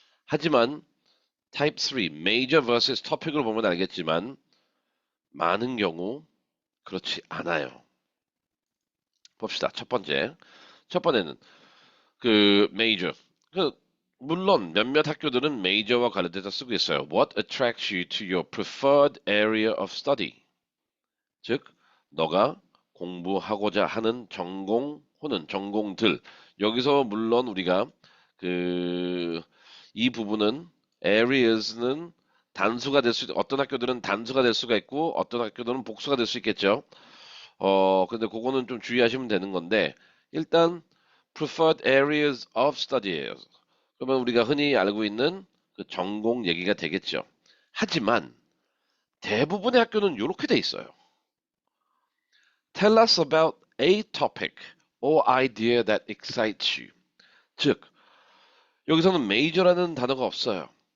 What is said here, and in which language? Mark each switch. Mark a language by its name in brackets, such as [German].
[Korean] 하지만 타입 3, Major vs Topic을 보면 알겠지만 많은 경우 그렇지 않아요. 봅시다. 첫 번째. 첫 번째는 그 Major. 물론 몇몇 학교들은 Major와 관련돼서 쓰고 있어요. [English] What attracts you to your preferred area of study? [Korean] 즉, 너가 공부하고자 하는 전공 혹은 전공들. 여기서 물론 우리가 그 이 부분은 areas는 단수가 어떤 학교들은 단수가 될 수가 있고 어떤 학교들은 복수가 될 수 있겠죠. 근데 그거는 좀 주의하시면 되는 건데 일단 preferred areas of study예요. 그러면 우리가 흔히 알고 있는 그 전공 얘기가 되겠죠. 하지만 대부분의 학교는 이렇게 돼 있어요. [English] Tell us about a topic or idea that excites you. [Korean] 즉, 여기서는 major라는 단어가 없어요.